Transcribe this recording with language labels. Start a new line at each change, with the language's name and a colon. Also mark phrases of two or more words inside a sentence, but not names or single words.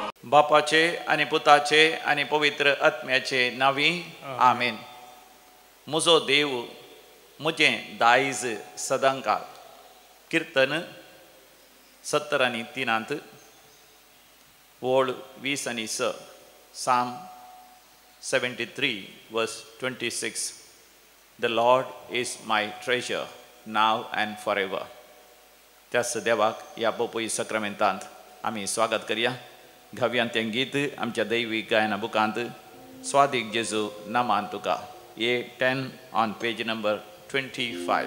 Konkani: बापाचे आणि पुताचे आणि पवित्र आत्म्याचे नावी आमेन. म्हजो देव म्हजें दायज सदांकाळ. कीर्तन 70 आणि 3 ओळ 20 आणि 6.
English: Psalm 73 verse 26. The Lord is my treasure now and forever.
Konkani: त्याच देवाक ह्या पोपई सक्रामेंतांत आमी स्वागत करया. घाव्यान तें गीत आमच्या दैवीक गायना बुकांत स्वादीक जेजू नामान तुका ये 10
English: on page number 25.